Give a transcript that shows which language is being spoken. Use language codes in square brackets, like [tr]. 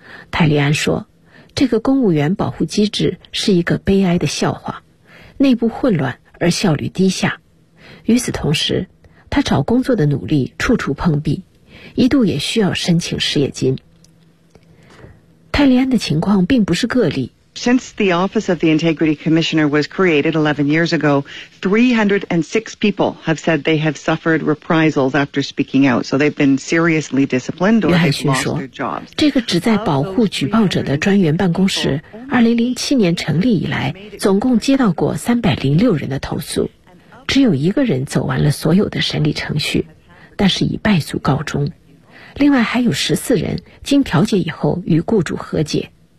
[zh] 泰里安说，这个公务员保护机制是一个悲哀的笑话，内部混乱而效率低下。与此同时，他找工作的努力处处碰壁，一度也需要申请失业金。泰里安的情况并不是个例。 [en] Since the Office of the Integrity Commissioner was created 11 years ago, 306 people have said they have suffered reprisals after speaking out. So they've been seriously disciplined or they've lost their jobs. [zh] 这个旨在保护举报者的专员办公室，2007年成立以来，总共接到过306人的投诉，只有一个人走完了所有的审理程序，但是以败诉告终。另外还有14人经调解以后与雇主和解。